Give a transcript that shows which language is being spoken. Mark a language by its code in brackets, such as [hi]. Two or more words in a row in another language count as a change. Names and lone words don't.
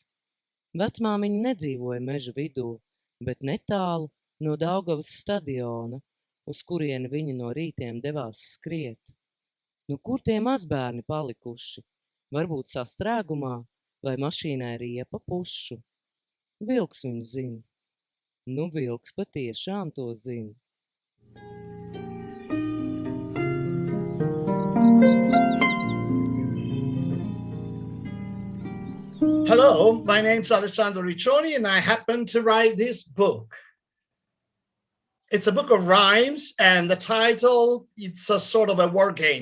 [lv] Vecmāmiņa nedzīvoja meža vidū, bet netālu no Daugavas stadiona, uz kurieni viņa no rītiem devās skriet. Nu, kur tie mazbērni palikuši? Varbūt sastrēgumā vai mašīnai riepa pušu? Vilks viņu zina. Nu, vilks patiešām to zina. [en] Hello, my name's Alessandro Riccioni, and I happen to write this book. It's a book of rhymes, and the title, it's a sort of a word game.